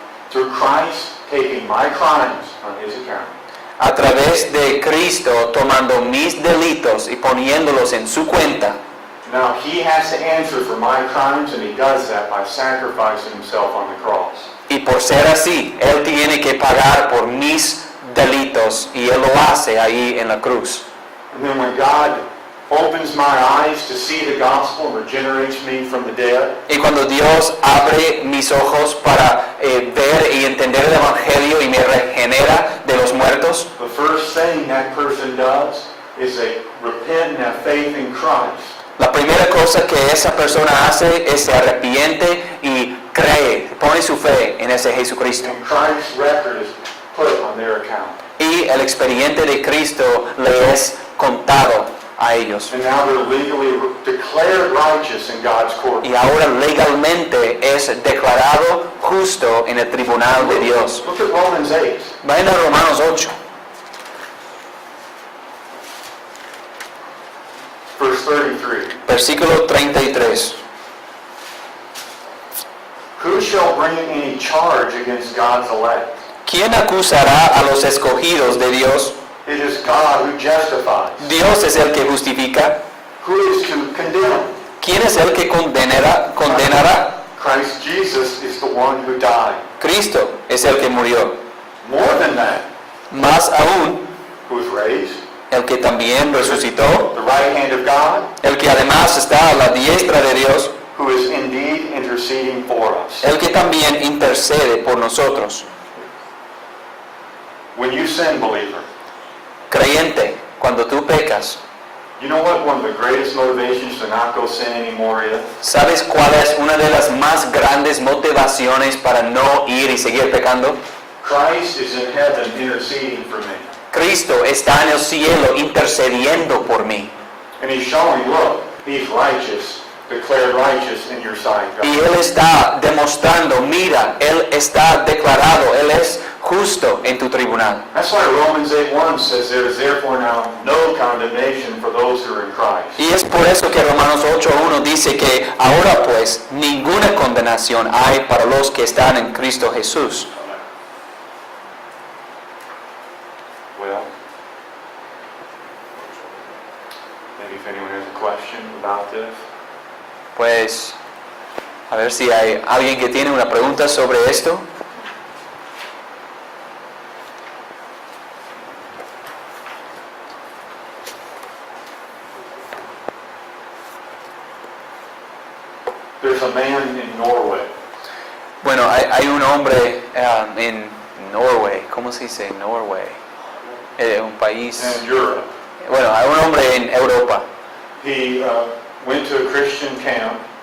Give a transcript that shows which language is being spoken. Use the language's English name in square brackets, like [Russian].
[English] Through Christ taking my crimes on his account. [Spanish] A través de Cristo tomando mis delitos y poniéndolos en su cuenta. [English] Now he has to answer for my crimes, and he does that by sacrificing himself on the cross. [Spanish] Y por ser así, Él tiene que pagar por mis delitos y Él lo hace ahí en la cruz. [English] And then when God opens my eyes to see the gospel and regenerates me from the dead, [Spanish] Y cuando Dios abre mis ojos para ver y entender el Evangelio y me regenera de los muertos, [English] the first thing that person does is they repent and have faith in Christ. [Spanish] la primera cosa que esa persona hace es se arrepiente y cree, pone su fe en ese Jesucristo. [English] And Christ's record is put on their account. [Spanish] Y el expediente de Cristo le es contado a ellos. [English] And now they're legally declared righteous in God's court. [Spanish] Y ahora legalmente es declarado justo en el tribunal de Dios. [English] Look at Romans 8. [Spanish] Vayan a Romanos 8, [English] Verse 33. [Spanish] versículo 33. [English] Who shall bring any charge against God's elect? [Spanish] ¿Quién acusará a los escogidos de Dios? [English] It is God who justifies. [Spanish] Dios es el que justifica. [English] Who is to condemn? [Spanish] ¿Quién es el que condenará? [English] Christ Jesus is the one who died. [Spanish] Cristo es el que murió. [English] More than that, [Spanish] Más aún, [English] who was raised, [Spanish] el que también resucitó, [English] the right hand of God, [Spanish] el que además está a la diestra de Dios, [English] who is indeed interceding for us. [Spanish] el que también intercede por nosotros. [English] When you sin, believer, [Spanish] Creyente, cuando tú pecas, [English] you know what one of the greatest motivations to not go sin anymore is? [Spanish] ¿sabes cuál es una de las más grandes motivaciones para no ir y seguir pecando? [English] Christ is in heaven interceding for me. [Spanish] Cristo está en el cielo intercediendo por mí. [English] And he's showing, look, he's righteous, declared righteous in your sight, God. [Spanish] Y Él está demostrando, mira, Él está declarado, Él es justo en tu tribunal. [English] That's why Romans 8:1 says there is therefore now no condemnation for those who are in Christ. [Spanish] Y es por eso que Romanos 8.1 dice que ahora pues ninguna condenación hay para los que están en Cristo Jesús. [English] Well, maybe if anyone has a question about this. [Spanish] Pues, a ver si hay alguien que tiene una pregunta sobre esto. [English] There's a man in Norway. [Spanish] Bueno, hay un hombre en Norway, ¿cómo se dice? Norway, un país. [English] In Europe. [Spanish] Bueno, hay un hombre en Europa [English] He went to a Christian camp,